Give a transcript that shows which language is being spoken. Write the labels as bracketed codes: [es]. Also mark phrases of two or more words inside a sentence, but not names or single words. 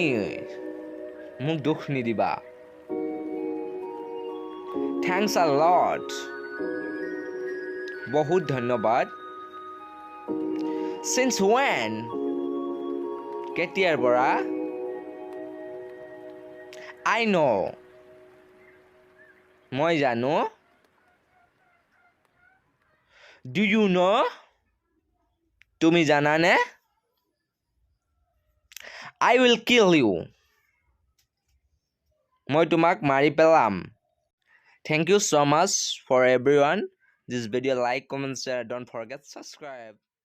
[as] মোক দুখ নিদিবা. [en] Thanks a lot. [as] বহুত ধন্যবাদ. [en] Since when? [as] কেতিয়াৰ পৰা? [en] I know. [as] মই জানো. [en] Do you know? [as] তুমি জানানে? [en] I will kill you. [as] মই তোমাক মাৰি পেলাম. [en] Thank you so much for everyone. This video, like, comment, share. Don't forget subscribe.